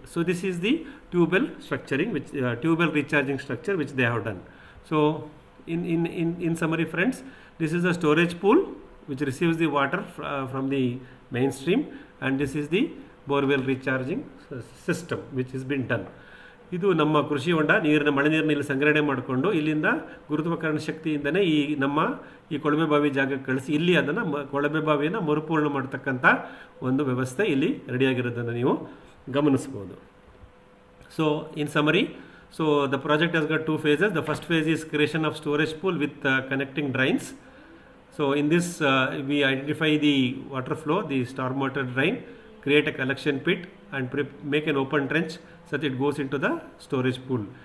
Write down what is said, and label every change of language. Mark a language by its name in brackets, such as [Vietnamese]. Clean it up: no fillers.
[English] So this is the tubewell structuring, which tubewell recharging structure which they have done. So in summary friends, this is a storage pool which receives the water from the mainstream, and this is the borewell recharging system which has been done. [Kannada] ಇದು ನಮ್ಮ ಕೃಷಿ ಹೊಂಡ ಮಳೆ ನೀರನ್ನ ಇಲ್ಲಿ ಸಂಗ್ರಹಣೆ ಮಾಡಿಕೊಂಡು ಇಲ್ಲಿಂದ ಗುರುತ್ವಾಕರ್ಷಣ ಶಕ್ತಿಯಿಂದನೇ ಈ ಕೊಳವೆ ಬಾವಿ ಜಾಗಕ್ಕೆ ಕಳಿಸಿ ಇಲ್ಲಿ ಅದನ್ನು ಕೊಳವೆ ಬಾವಿಯನ್ನು ಮರುಪೂರ್ಣ ಮಾಡ್ತಕ್ಕಂಥ ಒಂದು ವ್ಯವಸ್ಥೆ ಇಲ್ಲಿ ರೆಡಿಯಾಗಿರೋದನ್ನು ನೀವು ಗಮನಿಸ್ಬೋದು. [English] So in summary, so the project has got 2 phases. The first phase is creation of storage pool with connecting drains. So in this we identify the water flow, the storm water drain, create a collection pit and make an open trench so that it goes into the storage pool.